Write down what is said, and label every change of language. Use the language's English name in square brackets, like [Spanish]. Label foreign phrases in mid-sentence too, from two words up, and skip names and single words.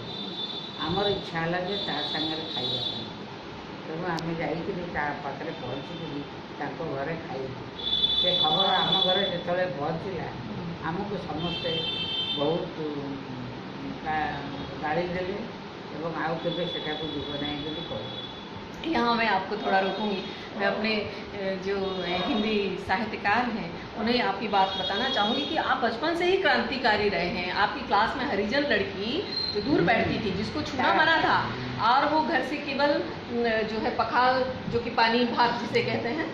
[Odia] ଆମର ଇଚ୍ଛା ହେଲା ଯେ ତା ସାଙ୍ଗରେ ଖାଇବା ପାଇଁ, ତେଣୁ ଆମେ ଯାଇକରି ତା ପାଖରେ ପହଞ୍ଚିକରି ତାଙ୍କ ଘରେ ଖାଇବୁ। ସେ ଖବର ଆମ ଘରେ ଯେତେବେଳେ ପହଞ୍ଚିଲା ଆମକୁ ସମସ୍ତେ ବହୁତ ଗାଳି ଦେଲେ ଏବଂ ଆଉ କେବେ ସେଠାକୁ ଯିବ ନାହିଁ ବୋଲି କହିଲେ। [Hindi] यहाँ मैं आपको थोड़ा रोकूंगी। मैं अपने जो हिंदी साहित्यकार हैं उन्हें आपकी बात बताना चाहूँगी कि आप बचपन से ही क्रांतिकारी रहे हैं। आपकी क्लास में हरिजन लड़की जो दूर बैठती थी जिसको छूना मना था और वो घर से केवल जो है पखाल जो कि पानी भात जिसे कहते हैं